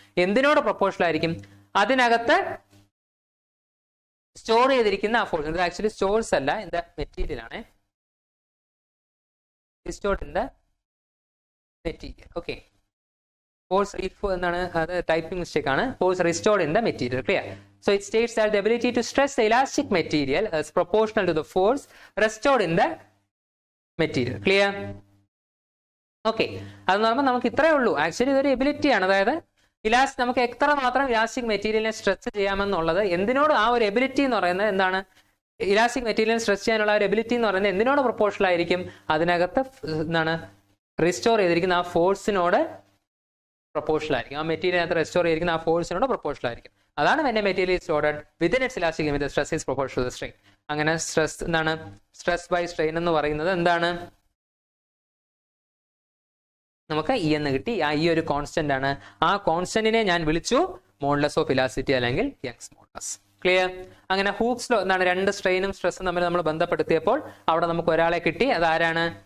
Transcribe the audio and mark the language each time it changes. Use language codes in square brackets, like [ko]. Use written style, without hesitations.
[ml] എന്തിനോട് proportional ആയിരിക്കും? അതിനകത്ത് store ചെയ്തിരിക്കുന്ന ആ ഫോഴ്സ്. ഇത് ആക്ച്വലി സ്റ്റോർസ് അല്ല, [en] in the material [ml] ആണ്. [en] Stored in the material. [ml] Okay, force എന്നാണ്, അത് ടൈപ്പിംഗ് മിസ്റ്റേക്ക് ആണ്. [en] Force restored in the material. Clear? So it states that the ability to stretch the elastic material is proportional to the force restored in the material. Clear? [ml] Okay, അതെന്ന് പറയുമ്പോൾ നമുക്ക് ഇത്രയേ ഉള്ളൂ. Actually ഇതൊരു ability ആണ്. അതായത് നമുക്ക് എത്ര മാത്രം ഇലാസ്റ്റിക് മെറ്റീരിയലിനെ സ്ട്രെച്ച് ചെയ്യാമെന്നുള്ളത് എന്തിനോട്, ആ ഒരു എബിലിറ്റി എന്ന് പറയുന്നത് എന്താണ്? ഇലാസ്റ്റിക് മെറ്റീരിയലിനെ സ്ട്രെച്ച് ചെയ്യാനുള്ള ഒരു എബിലിറ്റി എന്ന് പറയുന്നത് എന്തിനോട് പ്രൊപ്പോർഷണൽ ആയിരിക്കും? അതിനകത്ത് എന്താണ് റിസ്റ്റോർ ചെയ്തിരിക്കുന്ന ആ ഫോഴ്സിനോട് പ്രൊപ്പോർഷണൽ ആയിരിക്കും. ആ മെറ്റീരിയലിനകത്ത് റെസ്റ്റോർ ചെയ്തിരിക്കുന്ന ആ ഫോഴ്സിനോട് പ്രൊപ്പോർഷണൽ ആയിരിക്കും. [en] അതാണ് when a material is ordered within its elastic limit the stress is proportional to the strain. [ml] അങ്ങനെ സ്ട്രെസ് എന്താണ്? സ്ട്രെസ് ബൈ സ്ട്രെയിൻ എന്ന് പറയുന്നത് എന്താണ്? നമുക്ക് ഇ എന്ന് കിട്ടി. ഈ ഒരു കോൺസ്റ്റന്റ് ആണ്. ആ കോൺസ്റ്റന്റിനെ ഞാൻ വിളിച്ചു മോഡുലസ് ഓഫ് ഇലാസ്റ്റിസിറ്റി അല്ലെങ്കിൽ യങ്സ് മോഡുലസ്. ക്ലിയർ? അങ്ങനെ ഹൂക്സ് ലോ എന്താണ്? രണ്ട് സ്ട്രെയിനും സ്ട്രെസ്സും തമ്മിൽ നമ്മൾ ബന്ധപ്പെടുത്തിയപ്പോൾ അവിടെ നമുക്ക് ഒരാളെ കിട്ടി. അതാരാണ്?